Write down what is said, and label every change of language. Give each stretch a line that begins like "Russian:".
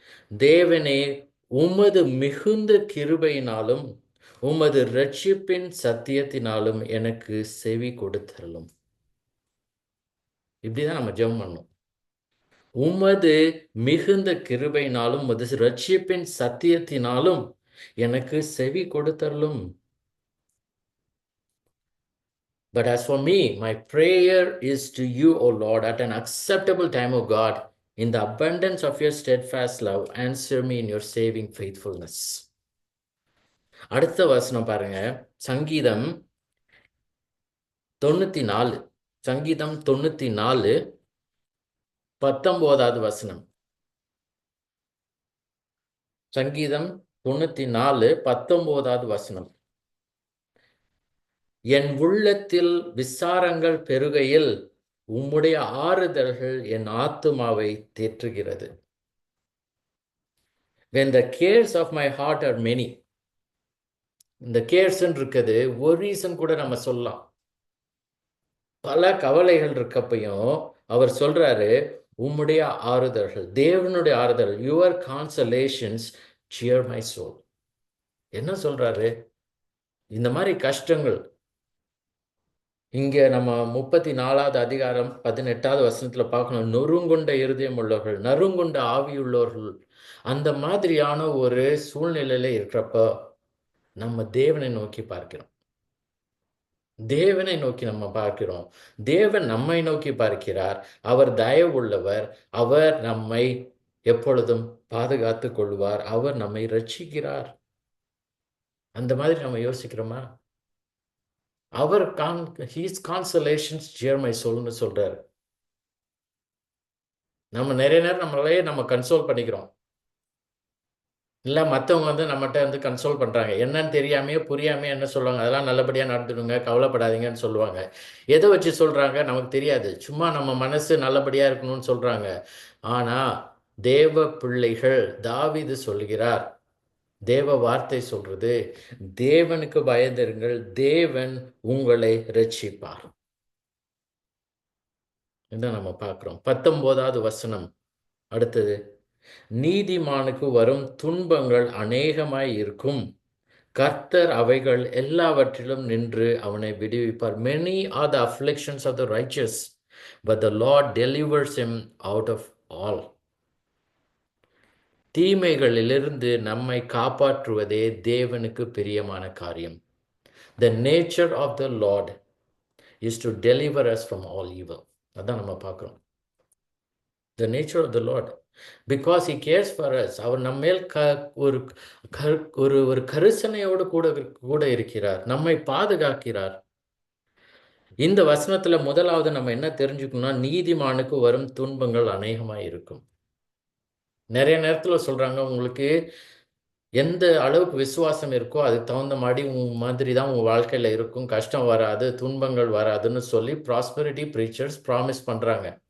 Tamil: தேவனே, உமது மிகுந்த கிருபையினாலும் உமது இரட்சிப்பின் சத்தியத்தினாலும் எனக்கு செவி கொடுத்தருளும். இப்படிதான் நம்ம ஜெபம் பண்ணணும். உமது மிகுந்த கிருபையினாலும் உமது இரட்சிப்பின் சத்தியத்தினாலும் எனக்கு செவி கொடுத்தருளும்.
English: But as for me, my prayer is to you, O Lord, at an acceptable time, O God. In the abundance of your steadfast love, answer me in your saving faithfulness.
Tamil: அடுத்த வசனம் பாருங்க. சங்கீதம் 94, சங்கீதம் 94 19வது வசனம். சங்கீதம் 94 19வது வசனம். என் உள்ளத்தில் விசாரங்கள் பெருகையில் உம்முடைய ஆறுதல்கள் என் ஆத்துமாவை தேற்றுகிறது.
English: When the cares of my heart are many.
Tamil: இந்த கேர்ஸ்ன்னு இருக்குது, ஒரு ரீசன் கூட நம்ம சொல்லலாம். பல கவலைகள் இருக்கப்பையும் அவர் சொல்றாரு, உம்முடைய ஆறுதல்கள், தேவனுடைய ஆறுதல்,
English: Your consolations cheer my soul.
Tamil: என்ன சொல்றாரு? இந்த மாதிரி கஷ்டங்கள் இங்க நம்ம 34வது அதிகாரம் 18வது வசனத்துல பார்க்கணும். நொறுங்குண்ட இருதயம் உள்ளவர்கள், நறுங்குண்ட ஆவியுள்ளவர்கள், அந்த மாதிரியான ஒரு சூழ்நிலையில இருக்கிறப்ப நம்ம தேவனை நோக்கி பார்க்கிறோம். தேவனை நோக்கி நம்ம பார்க்கிறோம். தேவன் நம்மை நோக்கி பார்க்கிறார். அவர் தயவுள்ளவர். அவர் நம்மை எப்பொழுதும் பாதுகாத்துக் கொள்வார். அவர் நம்மை ரட்சிக்கிறார். அந்த மாதிரி நம்ம யோசிக்கிறோமா? அவர்
English: his consolations cheer my soul
Tamil: ன்னு சொல்றாரு. நம்ம நிறைய நேரம் நம்மளையே நம்ம கன்சோல் பண்ணிக்கிறோம். இல்லை மற்றவங்க வந்து நம்மகிட்ட வந்து கன்சோல் பண்ணுறாங்க. என்னன்னு தெரியாமையே புரியாமையே என்ன சொல்லுவாங்க, அதெல்லாம் நல்லபடியாக நடந்துடுங்க, கவலைப்படாதீங்கன்னு சொல்லுவாங்க. எதை வச்சு சொல்கிறாங்க நமக்கு தெரியாது. சும்மா நம்ம மனசு நல்லபடியாக இருக்கணும்னு சொல்கிறாங்க. ஆனால் தேவ பிள்ளைகள், தாவீது சொல்கிறார், தேவ வார்த்தை சொல்றது, தேவனுக்கு பயந்திருங்கள், தேவன் உங்களை ரட்சிப்பார். இதான் நம்ம பார்க்குறோம். 19வது வசனம் அடுத்தது, நீதிமானுக்கு வரும் துன்பங்கள் அநேகமாய் இருக்கும், கர்த்தர் அவைகள் எல்லாவற்றிலும் நின்று அவனை விடுவிப்பார்.
English: Many are the afflictions of the righteous, but the Lord delivers him out of all.
Tamil: தீமைகளிலிருந்து நம்மை காப்பாற்றுவதே தேவனுக்கு பிரியமான காரியம்.
English: The nature of the Lord is to deliver us from all evil.
Tamil: அதான் நம்ம பார்க்குறோம்.
English: The nature of the Lord, because he cares for us.
Tamil: அவர் நம்மேல் ஒரு ஒரு ஒரு கரிசனையோடு கூட கூட இருக்கிறார், நம்மை பாதுகாக்கிறார். இந்த வசனத்துல முதலாவது நம்ம என்ன தெரிஞ்சுக்கணும்னா, நீதிமானுக்கு வரும் துன்பங்கள் அநேகமாக இருக்கும். நிறைய நேரத்துல சொல்றாங்க, உங்களுக்கு எந்த அளவுக்கு விசுவாசம் இருக்கோ அதுக்கு தகுந்த மாதிரி தான் உங்கள் வாழ்க்கையில் இருக்கும், கஷ்டம் வராது, துன்பங்கள் வராதுன்னு சொல்லி ப்ராஸ்பரிட்டி ப்ரீச்சர்ஸ் ப்ராமிஸ் பண்ணுறாங்க.